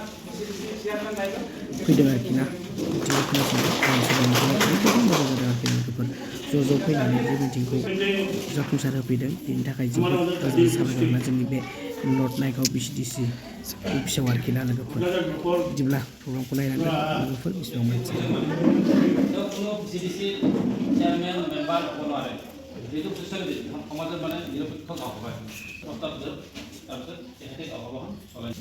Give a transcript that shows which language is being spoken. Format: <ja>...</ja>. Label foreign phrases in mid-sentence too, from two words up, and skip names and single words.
<brx>फैदों आरोखि ना मिथिंखौ खोनासंनो गोबां मोजां जादों आरोखि लोगोफोर ज' फैनानै बे मिथिंखौ जाफुंसार होफैदों बेनि थाखाय जोबोद रोजा साबायखर ना जोंनि बे नर्थ नाइकआव BCDC अफिसाव आरोखि ना लोगोफोर बिदिब्ला प्रग्रामखौ नायनांगोन लोगोफोर बेसेबां मानसि</brx> <as>যেহেতু সোশ্যালিটি সমাজত মানে নিৰপেক্ষ গাঁও হয় তাৰপিছত তেখেতে গাঁওসভাখন চলাইছে</as>